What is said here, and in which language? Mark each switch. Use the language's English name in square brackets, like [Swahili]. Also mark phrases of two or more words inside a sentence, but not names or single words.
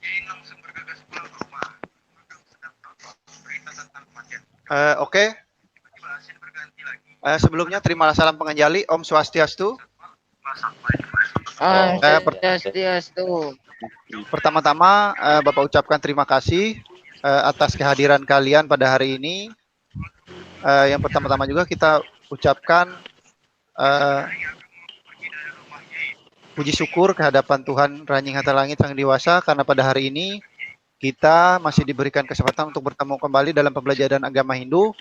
[Indonesian] Oke. Sebelumnya terima salam penganjali. [Sanskrit] Om Swastiastu. [Indonesian] Swastiastu. Pertama-tama Bapak ucapkan terima kasih atas kehadiran kalian pada hari ini. Yang pertama-tama juga kita ucapkan puji syukur kehadapan Tuhan Ranjing Hata Langit Sang Dewasa karena pada hari ini kita masih diberikan kesempatan untuk bertemu kembali dalam pembelajaran agama Hindu.